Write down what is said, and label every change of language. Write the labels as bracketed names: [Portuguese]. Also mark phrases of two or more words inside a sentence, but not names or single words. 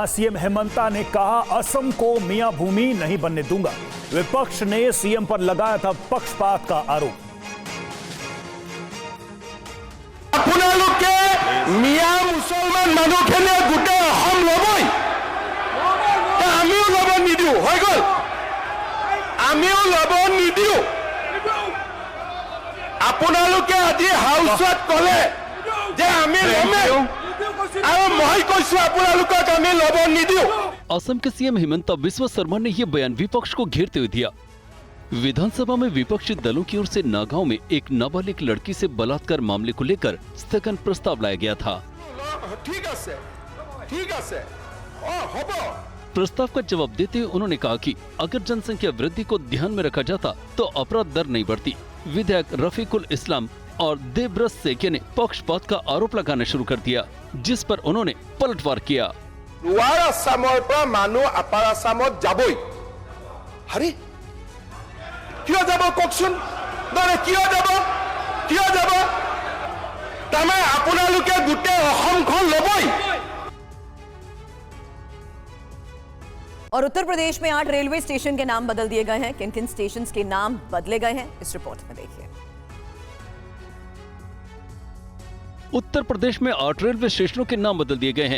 [Hindi] सीएम हेमंता ने कहा असम को मियां भूमि नहीं बनने दूंगा। विपक्ष ने सीएम पर लगाया था पक्षपात का आरोप। [Assamese] মিঞা মুছলমান মানুহখিনিয়ে গোটেই অসম ল'বই आमिও লব নিদিও হৈ গল আমিও লব নিদিও আপোনালোকে আজি হাউসত কলে যে আমি লমে আৰু মই কৈছো আপোনালোকক আমি লব নিদিও। [Hindi] असम के सीएम हिमंता बिस्वा शर्मा ने यह बयान विपक्ष को घेरते हुए दिया। विधानसभा में विपक्षी दलों की ओर से नागांव में एक नाबालिग लड़की से बलात्कार मामले को लेकर स्थगन प्रस्ताव लाया गया था। प्रस्ताव का जवाब देते हुए उन्होंने कहा कि अगर जनसंख्या वृद्धि को ध्यान में रखा जाता तो अपराध दर नहीं बढ़ती। विधायक रफीकुल इस्लाम और देवव्रत सेकिया ने पक्षपात का आरोप लगाना शुरू कर दिया, जिस पर उन्होंने पलटवार किया। [Assamese] लोअर आसाমৰ পৰা মানুহ আপাৰ আসামত যাবই। আরে কিয় যাব কওকচোন? মানে কিয় যাব? কিয় যাব? তাৰমানে আপোনালোকে গোটেই অসমখন ল'বই। [Hindi] और उत्तर प्रदेश में 8 रेलवे स्टेशन के नाम बदल दिए गए हैं। किन किन स्टेशन के नाम बदले गए हैं, इस रिपोर्ट में देखिए। उत्तर प्रदेश में 8 रेलवे स्टेशनों के नाम बदल दिए गए हैं।